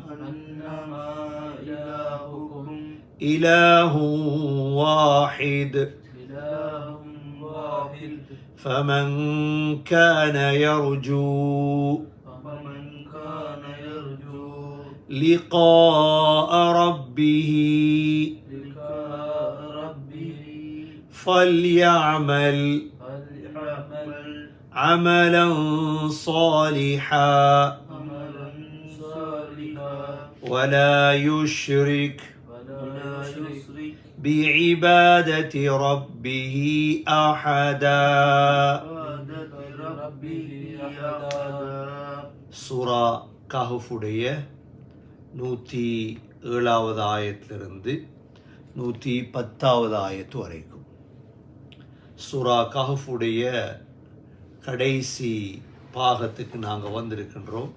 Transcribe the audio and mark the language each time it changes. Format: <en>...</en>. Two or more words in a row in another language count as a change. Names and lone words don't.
<ar>إله واحد فمن كان يرجو لقاء ربه فليعمل عملا صالحا ولا يشرك بعبادة ربه أحدا.</ar> <ta>சூரா கஹ்ஃபுடைய 107வது ஆயத்திலிருந்து 110வது ஆயத்து வரைக்கும் சூரா கஹ்ஃபுடைய கடைசி பாகத்துக்கு நாங்கள் வந்திருக்கின்றோம்.</ta>